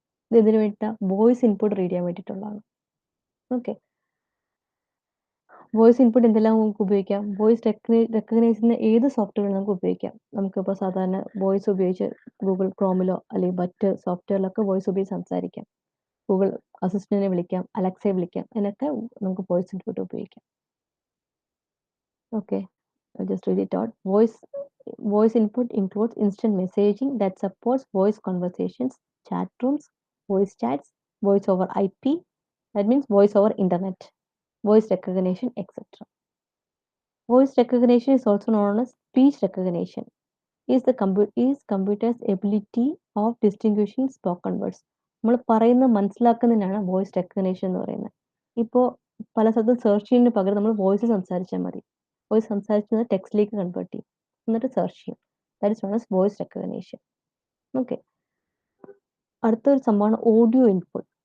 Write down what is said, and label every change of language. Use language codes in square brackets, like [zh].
[ml] ഇത് ഇതിന് വേണ്ടിയിട്ട് വോയിസ് ഇൻപുട്ട് റീഡ് ചെയ്യാൻ വേണ്ടിയിട്ടുള്ളതാണ്. ഓക്കെ, വോയിസ് ഇൻപുട്ട് എന്തെല്ലാം നമുക്ക് ഉപയോഗിക്കാം? വോയിസ് റെക്കഗ്നൈസ് ചെയ്യുന്ന ഏത് സോഫ്റ്റ്വെയർ നമുക്ക് ഉപയോഗിക്കാം. നമുക്കിപ്പോൾ സാധാരണ വോയിസ് ഉപയോഗിച്ച് ഗൂഗിൾ ക്രോമിലോ അല്ലെങ്കിൽ മറ്റ് സോഫ്റ്റ്വെയറിലൊക്കെ വോയിസ് ഉപയോഗിച്ച് സംസാരിക്കാം. ഗൂഗിൾ അസിസ്റ്റന്റിനെ വിളിക്കാം, അലക്സയെ വിളിക്കാം, അതിനൊക്കെ നമുക്ക് വോയിസ് ഇൻപുട്ട് ഉപയോഗിക്കാം. [en] Okay, just read it out. Voice input includes instant messaging that supports voice conversations, chat rooms, voice chats, voice over IP, That means voice over internet, voice recognition, etc. Voice recognition is also known as speech recognition. Is computer's ability of distinguishing spoken words. [ml] നമ്മൾ പറയുന്നത് മനസ്സിലാക്കുന്നതിനാണ് voice recognition എന്ന് പറയുന്നത്. ഇപ്പോൾ പല സ്ഥലത്തും search ചെയ്യുന്നതിന് പകരം നമ്മൾ വോയിസ് സംസാരിച്ചാൽ മതി. വോയിസ് സംസാരിച്ചത് ടെക്സ്റ്റിലേക്ക് കൺവേർട്ട് ചെയ്യും, എന്നിട്ട് സെർച്ച് ചെയ്യും. [en] That is known as voice recognition. [ml] Okay, അടുത്തൊരു സംഭവമാണ് ഓഡിയോ ഇൻപുട്ട്.